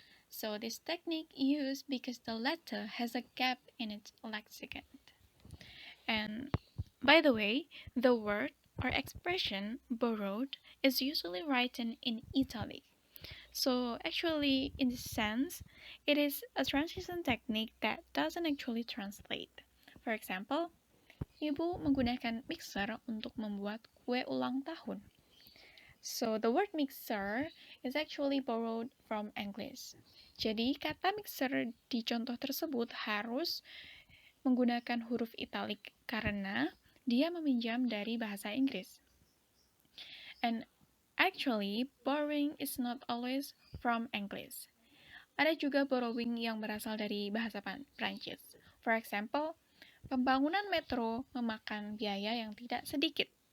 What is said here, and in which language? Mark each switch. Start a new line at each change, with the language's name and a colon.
English: So this technique used because the letter has a gap in its lexicon. And by the way, the word or expression borrowed is usually written in italic. So actually, in this sense, it is a translation technique that doesn't actually translate. For example,
Indonesian: Ibu menggunakan mixer untuk membuat kue ulang tahun.
English: So the word mixer is actually borrowed from English.
Indonesian: Jadi kata mixer di contoh tersebut harus menggunakan huruf italik karena dia meminjam dari bahasa Inggris.
English: And actually, borrowing is not always from English.
Indonesian: Ada juga borrowing yang berasal dari bahasa Prancis.
English: For example,
Indonesian: pembangunan metro memakan biaya yang tidak sedikit.